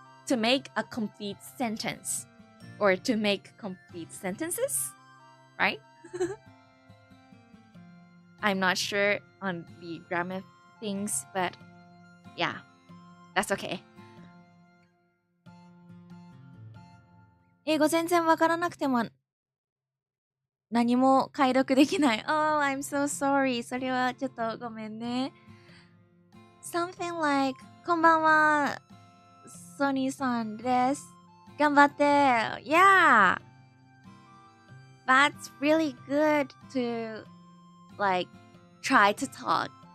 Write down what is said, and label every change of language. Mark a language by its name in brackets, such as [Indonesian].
[English] To make a complete sentence or to make complete sentences, right? I'm not sure on the grammar things, but yeah, that's okay. [Japanese] 英語全然わからなくても何も解読できない。 [English] Oh, I'm so sorry. [Japanese] それはちょっとごめんね。 [English] Something like [Japanese] こんばんは、ソニーさんです。頑張って。Yeah. [English] That's really good to like try to talk.